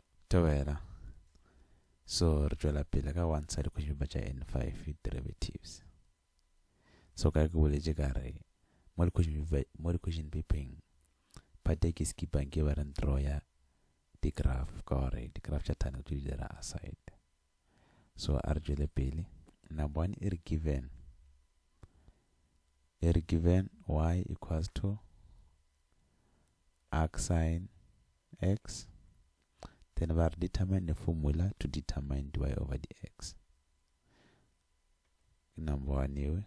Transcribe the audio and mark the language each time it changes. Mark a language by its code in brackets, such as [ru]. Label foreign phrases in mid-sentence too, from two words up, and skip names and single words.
[nso] tawela so re tšwela pele ka [en] one side question paper [nso] tša N5 derivatives. So ka ke boletše ka re mo di question papereng part e ke skipang ke ba reng draw ya di graph ka gore di graph tša tane tšo di dira aside. So a re tšwele pele. [en] Number one, is given y equals to arc sine x. Then we are determine the formula to determine dy over dx. Number one here.